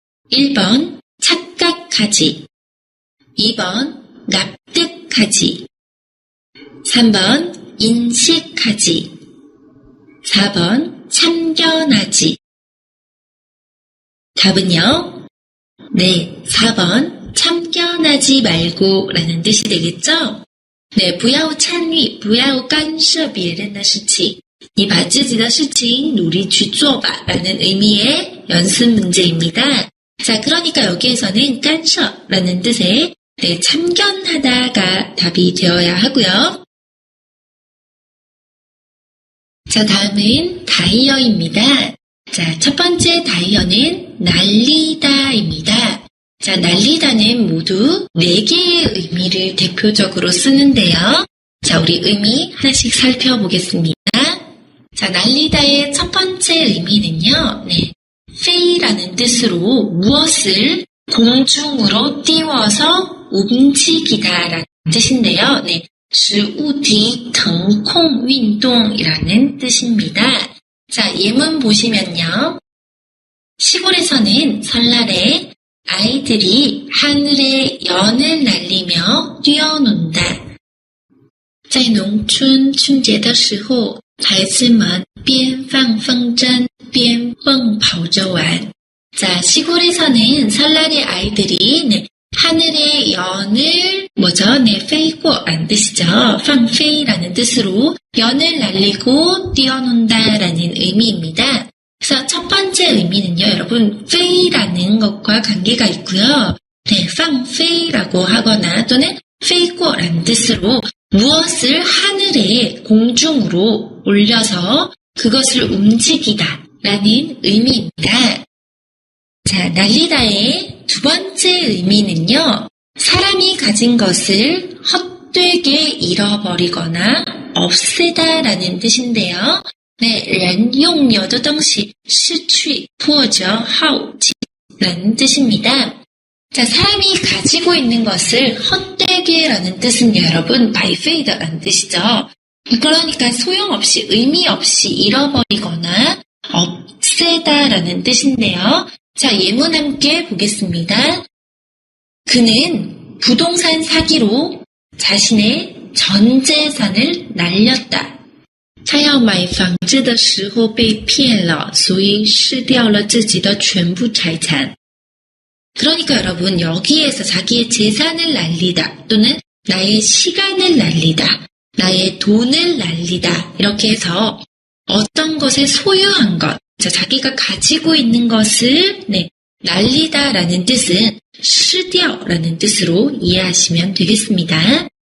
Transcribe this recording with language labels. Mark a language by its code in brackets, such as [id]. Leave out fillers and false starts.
[ko] 1번 착각하지, 2번 납득하지, 3번 인식하지, 4번 참견하지. 답은요? 네, 4번 참견하지 말고 라는 뜻이 되겠죠? [zh] 네, 不要参与，不要干涉别人的事情，你把自己的事情努力去做吧 [ko] 라는 의미의 연습 문제입니다. 자, 그러니까 여기에서는 깐셔라는 뜻의 참견하다가 답이 되어야 하고요. 자, 다음은 다이어입니다. 자, 첫 번째 다이어는 날리다입니다. 자, 날리다는 모두 4개의 의미를 대표적으로 쓰는데요. 자, 우리 의미 하나씩 살펴보겠습니다. 자, 날리다의 첫 번째 의미는요. 페이라는 뜻으로 무엇을 공중으로 띄워서 움직이다라는 뜻인데요. [zh] 使物体腾空运动 [ko] 이라는 뜻입니다. 자, 예문 보시면요. 시골에서는 설날에 아이들이 하늘에 연을 날리며 뛰어논다. [zh] 在农村春节的时候，孩子们边放风筝边蹦跑着玩. [ko] 자, 시골에서는 설날에 아이들이 하늘의 연을 페이고라는 뜻이죠. 팡페이라는 뜻으로 연을 날리고 뛰어논다라는 의미입니다. 그래서 첫 번째 의미는요, 여러분, 페이라는 것과 관계가 있고요. 팡페이라고 하거나 또는 페이고라는 뜻으로 무엇을 하늘에 공중으로 올려서 그것을 움직이다 라는 의미입니다. 자, 날리다의 두 번째 의미는요, 사람이 가진 것을 헛되게 잃어버리거나 없애다 라는 뜻인데요. [zh] 人拥有的东西失去或者耗尽 [ko] 라는 뜻입니다. 자, 사람이 가지고 있는 것을 헛되게 라는 뜻은요, 여러분, 바이페이더라는 뜻이죠. 그러니까 소용없이, 의미 없이 잃어버리거나 없애다 라는 뜻인데요. 자, 예문 함께 보겠습니다. 그는 부동산 사기로 자신의 전 재산을 날렸다. [zh] 他要买房子的时候被骗了，所以失掉了自己的全部财产. [ko] 그러니까 여러분, 여기에서 자기의 재산을 날리다 또는 나의 시간을 날리다, 나의 돈을 날리다 이렇게 해서 어떤 것에 소유한 것, 자기가 가지고 있는 것을 날리다라는 뜻은 失掉라는 뜻으로 이해하시면 되겠습니다.